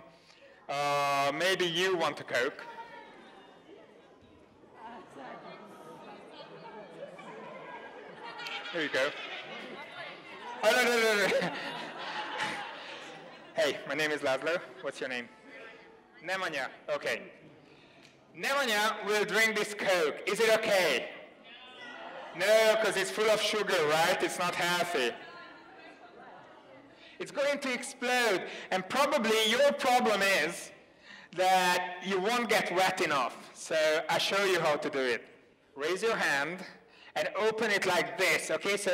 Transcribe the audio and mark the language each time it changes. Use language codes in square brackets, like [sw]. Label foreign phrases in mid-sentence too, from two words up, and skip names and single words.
[en] Maybe you want a Coke. Here you go. Oh, no. Hey, my name is Laszlo. What's your name? Nemanja. Okay. Nemanja will drink this Coke. Is it okay? No, because it's full of sugar, right? It's not healthy. It's going to explode. And probably your problem is that you won't get wet enough. So I'll show you how to do it. Raise your hand and open it like this, okay?